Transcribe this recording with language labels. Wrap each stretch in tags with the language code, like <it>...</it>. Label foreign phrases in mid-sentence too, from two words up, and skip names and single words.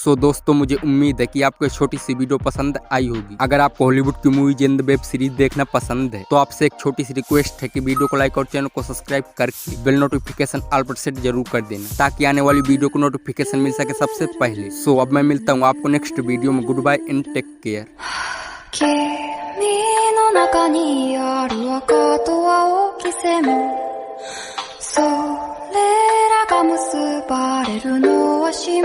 <hi>सो दोस्तों मुझे उम्मीद है कि आपको ये छोटी सी वीडियो पसंद आई होगी। अगर आपको हॉलीवुड की मूवी जिंद</hi> <en>web series</en> <hi>देखना पसंद है तो आपसे एक छोटी सी रिक्वेस्ट है कि वीडियो को लाइक और चैनल को सब्सक्राइब करके</hi> <en>bell notification all</en> <hi>पर सेट जरूर कर देना, ताकि आने वाली वीडियो को नोटिफिकेशन मिल सके सबसे पहले। सो अब मैं मिलता हूँ आपको</hi> <en>next video</en> <hi>में।</hi> <en>good bye and take care.</en> <ja>君の中にある赤と青き線それらが結ばれるのは</ja>